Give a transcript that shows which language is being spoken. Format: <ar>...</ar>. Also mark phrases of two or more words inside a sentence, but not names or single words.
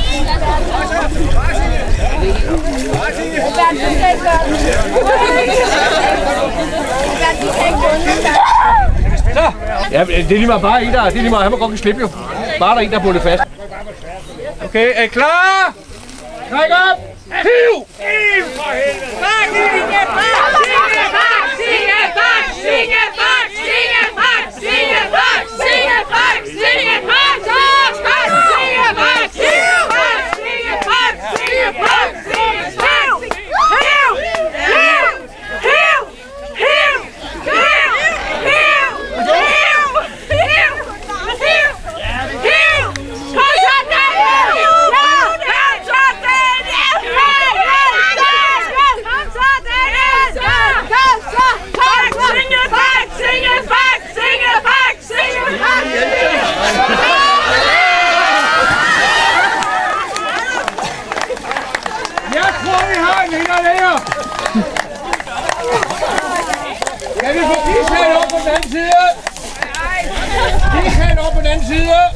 <da>Så! Ja, det er lige meget bare en, der... Det er lige meget, han må godt kan slippe jo. Bare der er en, der er bundet fast. Okay, er I klar? Træk op! Hiv! Hiv for helvede! Bak! Signe! Bak! Signe! Bak! Signe! Bak! Signe! Bak! Signe! Bak! Signe! Bak! Signe! Bak! Signe! Bak! Signe! Bak! Signe! Bak! Signe! Bak! Signe! Bak! Signe! Hiv! Hiv! Hiv! Hiv! Hiv! Hiv! Hiv! Hiv! Hiv! Hiv! Kom så, Daniel! Kom så, Daniel! Kom så, Daniel! Kom så! Bak! Signe! Bak! Signe! Bak! Signe! Bak! Signe! Bak! Jeg tror, vi har en vinder længere. Kan vi få ishagen op på den anden side? Ishagen op på den anden side.</da>